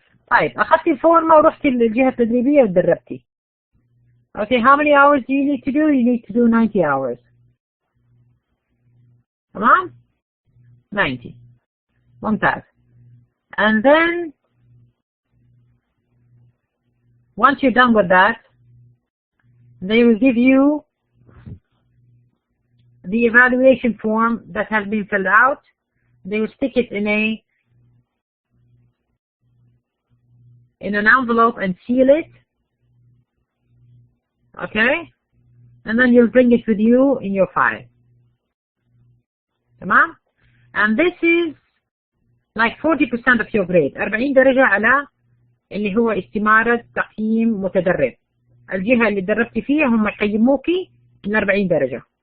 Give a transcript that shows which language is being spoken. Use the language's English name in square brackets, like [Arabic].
[Arabic] طيب أخذتي الفورمة ورحتي للجهة التدريبية وتدربتي. [English] Okay, how many hours do you need to do? You need to do 90 hours. [Arabic] تمام؟ 90. ممتاز. [English] And then once you're done with that, they will give you the evaluation form that has been filled out. They will stick it in an envelope and seal it. Okay? And then you'll bring it with you in your file. [Arabic] تمام? [English] And this is like 40% of your grade. [Arabic] 40 درجة على اللي هو استمارة تقييم متدرب. الجهة اللي تدربتي فيها هم يقيموكي من 40 درجة.